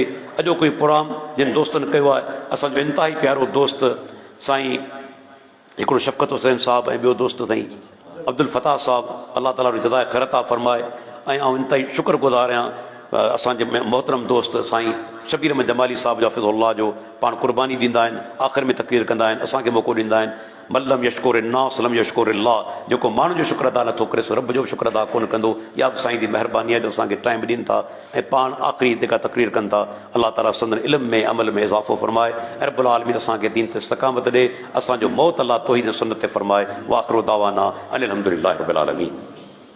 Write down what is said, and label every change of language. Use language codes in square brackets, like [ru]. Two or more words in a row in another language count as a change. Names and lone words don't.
[sd] अॼो कोई प्रोग्राम जिन दोस्तनि कयो आहे, असांजो इंतिहाई प्यारो दोस्त साईं हिकिड़ो शफ़क़त हुसैन साहिबु ऐं ॿियो दोस्त साईं अब्दुल फताह साहिबु, अलाह ताला जज़ाए ख़ैर अता फ़रमाए। ऐं आउं इंतिहाई शुक्रगुज़ार आहियां असांजे मोहतरम दोस्त साईं शबीर अहमद जमाली साहिबु जो हफ़िज़ुल्लाह जो। पाण क़ुर्बानी ॾींदा आहिनि, आख़िर में तक़रीर कंदा आहिनि, असांखे मौक़ो ॾींदा आहिनि। [ar] من لم يشكر الناس لم يشكر الله, [sd] जेको माण्हुनि जो शुक्र अदा नथो करे सो रब जो बि शुक्र अदा कोन कंदो। इहा बि साईं जी महिरबानी आहे जो असांखे टाइम ॾियनि था ऐं पाण आख़िरी जेका तक़रीर कनि था। अलाह ताला संदन इल्म में अमल में इज़ाफ़ो फ़रमाए ऐं [ar] رب العالمين [sd] असांखे दीन ते इस्तक़ामत ॾे। असांजो मौत अलाह तौहीद सुन्नत ते फ़रमाए। [ar] وآخر دعوانا أن الحمد لله رب العالمين.